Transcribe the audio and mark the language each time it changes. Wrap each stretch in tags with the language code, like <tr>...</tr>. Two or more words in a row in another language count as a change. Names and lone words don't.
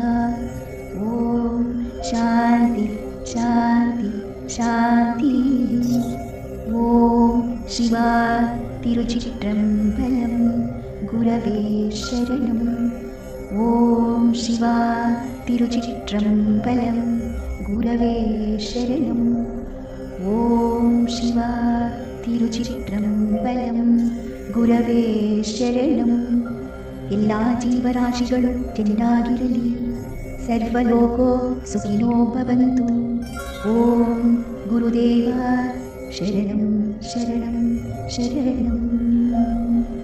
<sa>ॐ शान्ति शान्ति शान्तिः। ॐ शिवा तिरुचित्रम्बलम् गुरवे शरणम्। ॐ शिवा तिरुचित्रम्बलम् गुरवे शरणम्। ഓം ശിവ തിരുച്ചിത്രമ്പലം ഗുരവേ ശരണം.</sa> <ml>എല്ലാ ജീവരാശികളും ചെന്നാകിരലി.</ml> <sa>സർവലോകോ സുഖിനോ ഭവന്തു. ഓം ഗുരുദേവ ശരണം ശരണം ശരണം.</sa>